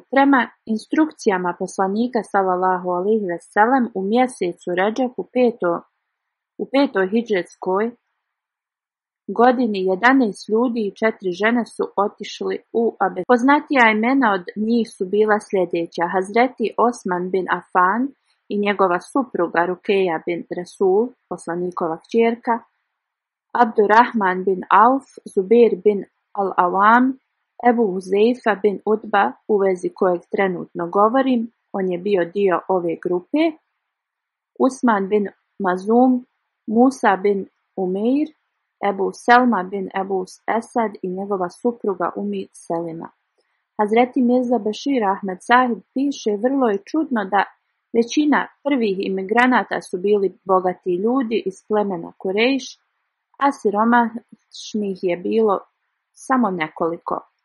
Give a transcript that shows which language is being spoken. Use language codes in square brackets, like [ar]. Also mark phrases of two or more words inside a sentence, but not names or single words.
[bs] Prema instrukcijama poslanika [ar] صلى الله عليه وسلم [bs] u mjesecu Redžepu u petoj hidžretskoj godini 11 ljudi i 4 žene su otišli u Abesiniju. Poznatija imena od njih su bila sljedeća: Hazreti Osman bin Afan i njegova supruga Rukeja bin Rasul, poslanikova kćerka, Abdurrahman bin Auf, Zubair bin al-Awam, Ebu Huzeifa bin Utba, u vezi kojeg trenutno govorim, on je bio dio ove grupe, Usman bin Mazum, Musa bin Umeir, Ebu Selma bin Ebu Esad i njegova supruga Selima. Hazreti Mirza Bešir Ahmed Sahib piše: vrlo je čudno da većina prvih imigranata su bili bogati ljudi iz plemena Kurejš, a siromašnih je bilo samo nekoliko.